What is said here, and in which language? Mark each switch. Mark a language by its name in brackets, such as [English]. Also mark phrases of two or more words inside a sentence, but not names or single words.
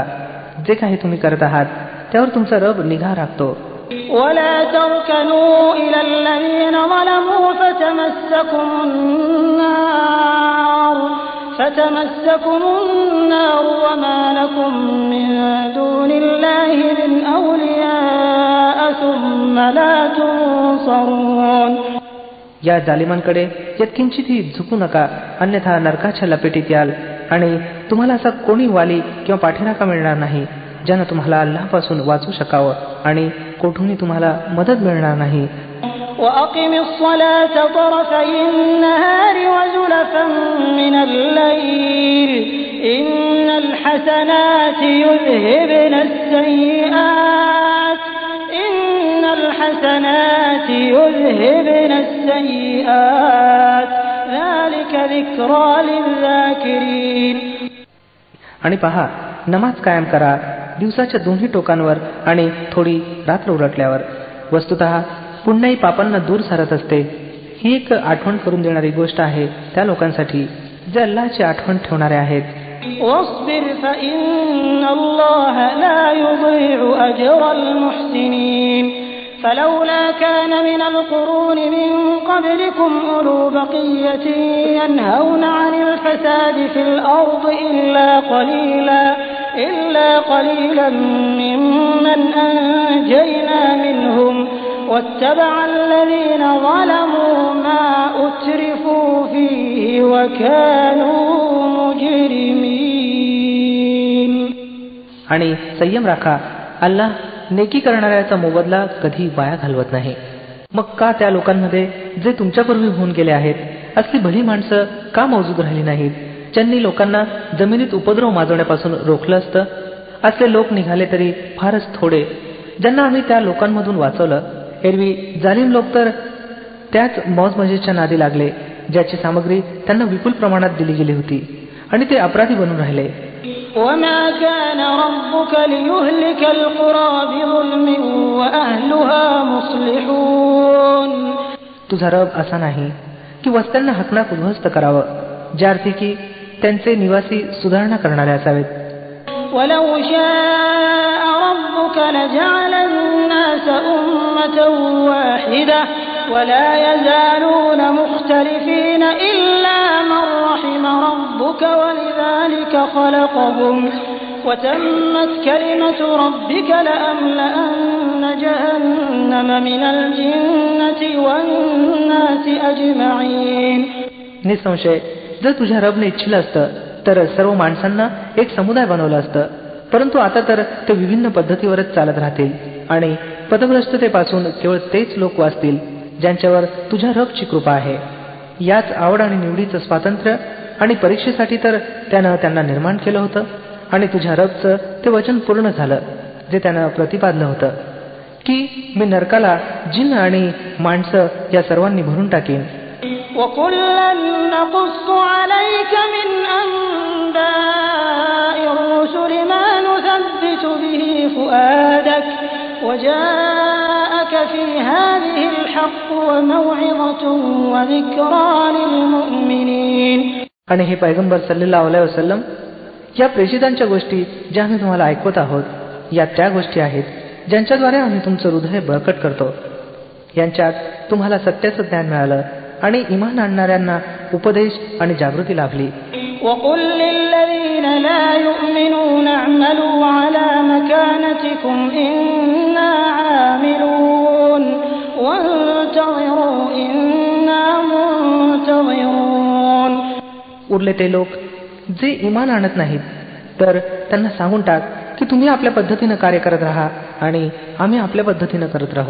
[Marathi] जे काही तुम्ही करत आहात त्यावर तुमचा रब निगा राखतो. [Arabic] ولا تركنوا إلى الذين ظلموا فتمسكم النار وما لكم من دون الله من أولياء ثم لا تنصرون. [Marathi] या जालिमांकडे यत्किंचितही झुकू नका, अन्यथा नरकाच्या लपेटीत याल आणि तुम्हाला असा कोणी वाली किंवा पाठीराखा मिळणार नाही ज्यानं तुम्हाला अल्लाहपासून वाचू शकावं आणि कोठूनही तुम्हाला मदत मिळणार नाही. [Arabic] وَأَقِمِ الصَّلَاةَ طَرَفَيِ النَّهَارِ وَزُلَفًا مِنَ اللَّيْلِ إِنَّ الْحَسَنَاتِ يُذْهِبْنَ السَّيِّئَاتِ ذَلِكَ ذِكْرَى لِلذَّاكِرِينَ. [Marathi] आणि पहा, नमाज कायम करा दिवसाच्या दोन्ही टोकांवर आणि थोडी रात्र उलटल्यावर. वस्तुतः पुण्याही पापांना दूर सारत असते. ही एक आठवण करून देणारी गोष्ट आहे त्या लोकांसाठी जे अल्लाहची आठवण ठेवणारे आहेत. [Arabic] واصبر فإن الله لا يضيع أجر المحسنين. فلولا كان من القرون من قبلكم أولو بقية ينهون عن الفساد في الأرض إلا قليلا ممن أنجينا منهم واتبع الذين ظلموا ما أترفوا فيه وكانوا مجرمين. [Marathi] आणि संयम राखा, अल्लाह नेकी करणाऱ्याचा मोबदला कधी वाया घालवत नाही. मग का त्या लोकांमध्ये जे तुमच्यापूर्वी होऊन गेले आहेत असली भली माणसं का मौजूद राहिली नाहीत ज्यांनी लोकांना जमिनीत उपद्रव माजवण्यापासून रोखलं असतं? असले लोक निघाले तरी फारच थोडे ज्यांना आम्ही त्या लोकांमधून वाचवलं. एरवी जालिम लोक तर त्याच मौजमजेच्या नादी लागले ज्याची सामग्री त्यांना विपुल प्रमाणात दिली गेली होती आणि ते अपराधी बनून राहिले. [Arabic] وَمَا كَانَ رَبُّكَ لِيُهْلِكَ الْقُرَى بِظُلْمٍ وَأَهْلُهَا مُصْلِحُونَ. [Marathi] तुझा रब असा नाही की वस्त्यांना हकनाक उद्ध्वस्त करावं, ज्या अर्थी की त्यांचे निवासी सुधारणा करणारे असावेत. [Arabic] وَلَوْ شَاءَ رَبُّكَ لَجَعَلَ النَّاسَ أُمَّةً وَاحِدَةً وَلَا يَزَالُونَ مُخْتَلِفِينَ إِلَّا مَنْ رَحِمَ رَبُّكَ وَلِذَلِكَ خَلَقَهُمْ وَتَمَّتْ كَلِمَةُ رَبِّكَ لَأَمْلَأَنَّ جَهَنَّمَ مِنَ الْجِنَّةِ وَالنَّاسِ أَجْمَعِينَ. [Marathi] निसंशय जर तुझ्या रबने इच्छिलं असतं तर सर्व माणसांना एक समुदाय बनवलं असतं, परंतु आता तर ते विभिन्न पद्धतीवरच चालत राहतील आणि पदभ्रष्टतेपासून केवळ तेच लोक वाचतील ज्यांच्यावर तुझ्या रबची कृपा आहे. याच आवड आणि निवडीचं स्वातंत्र्य आणि परीक्षेसाठी तर त्यानं त्यांना निर्माण केलं होतं आणि तुझ्या रबचं ते वचन पूर्ण झालं जे त्यानं प्रतिपादलं होतं की मी नरकाला जिन्न आणि माणसं या सर्वांनी भरून टाकीन. [Arabic] وَكُلًّا نَّقُصُّ عَلَيْكَ مِنْ أَنبَاءِ الرُّسُلِ مَا وجاءك في هذه الحق وموعظة وذكرى للمؤمنين. [Marathi] आणि हे पैगंबर [Arabic] صلى الله عليه وسلم, [Marathi] या प्रेषितांच्या गोष्टी ज्या आम्ही तुम्हाला ऐकवत आहोत या त्या गोष्टी आहेत ज्यांच्याद्वारे आम्ही तुमचं हृदय बळकट करतो. यांच्यात तुम्हाला सत्याचं ज्ञान मिळालं आणि ईमान आणणाऱ्यांना उपदेश आणि जागृती लाभली. [Arabic] وقل للذين لا يؤمنون اعملوا على مكانتكم إنا عاملون وانتظروا إنا منتظرون. [Marathi] उरले ते लोक जे ईमान आणत नाहीत तर त्यांना सांगून टाक की तुम्ही आपल्या पद्धतीनं कार्य करत राहा आणि आम्ही आपल्या पद्धतीनं करत राहू.